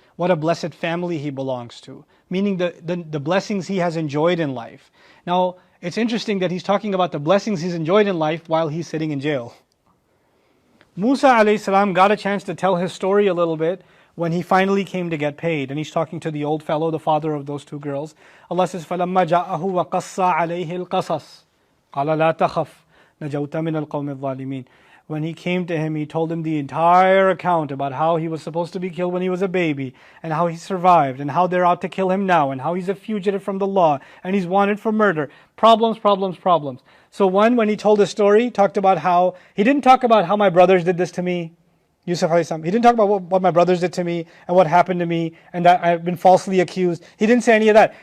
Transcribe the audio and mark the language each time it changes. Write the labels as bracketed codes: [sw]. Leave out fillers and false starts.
[en] What a blessed family he belongs to. Meaning the blessings he has enjoyed in life. Now, it's interesting that he's talking about the blessings he's enjoyed in life while he's sitting in jail. Musa alayhi salam got a chance to tell his story a little bit when he finally came to get paid. And he's talking to the old fellow, the father of those two girls. Allah says, [ar] فَلَمَّا جَاءَهُ وَقَصَّ عَلَيْهِ الْقَصَصِ قَالَ لَا تَخَفْ نَجَوْتَ مِنَ الْقَوْمِ الظَّالِمِينَ. [en] When he came to him, he told him the entire account about how he was supposed to be killed when he was a baby, and how he survived, and how they're out to kill him now, and how he's a fugitive from the law, and he's wanted for murder. Problems, problems, problems. So when he told his story, he didn't talk about how my brothers did this to me, Yusuf alayhi salam. He didn't talk about what my brothers did to me, and what happened to me, and that I've been falsely accused. He didn't say any of that.